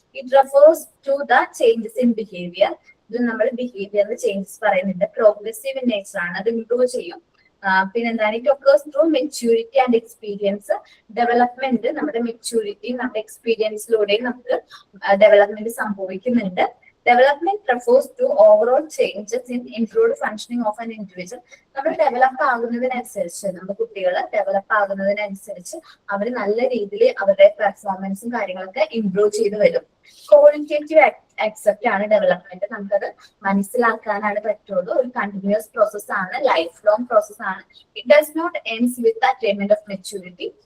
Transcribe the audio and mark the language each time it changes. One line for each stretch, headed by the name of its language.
English: It refers to the changes in behaviour.
Malayalam: ഇത് നമ്മൾ ബിഹേവിയറിൽ changes പറയുന്നുണ്ട്.
English: progressive in nature
Malayalam: ആണ്, അത് ഇംപ്രൂവ് ചെയ്യും. പിന്നെന്താണ്
English: It occurs through maturity and experience.
Malayalam: Development നമ്മുടെ മെച്യൂരിറ്റി നമ്മുടെ എക്സ്പീരിയൻസിലൂടെയും നമുക്ക് ഡെവലപ്മെന്റ് സംഭവിക്കുന്നുണ്ട്.
English: Development refers to overall changes in improved functioning of an individual.
Malayalam: നമ്മൾ ഡെവലപ്പ് ആകുന്നതിനനുസരിച്ച് നമ്മുടെ കുട്ടികൾ ഡെവലപ്പ് ആകുന്നതിനനുസരിച്ച് അവർ നല്ല രീതിയിൽ അവരുടെ പെർഫോമൻസും കാര്യങ്ങളൊക്കെ ഇംപ്രൂവ് ചെയ്ത് വരും. ക്വാളിറ്റേറ്റീവ് അക്സെപ്റ്റ് ആണ് ഡെവലപ്മെന്റ്. നമുക്കത് മനസ്സിലാക്കാനാണ് പറ്റുള്ളൂ. ഒരു കണ്ടിന്യൂസ് പ്രോസസ് ആണ്, ലൈഫ് ലോങ് പ്രോസസ് ആണ്.
English: It does not ends with attainment of maturity.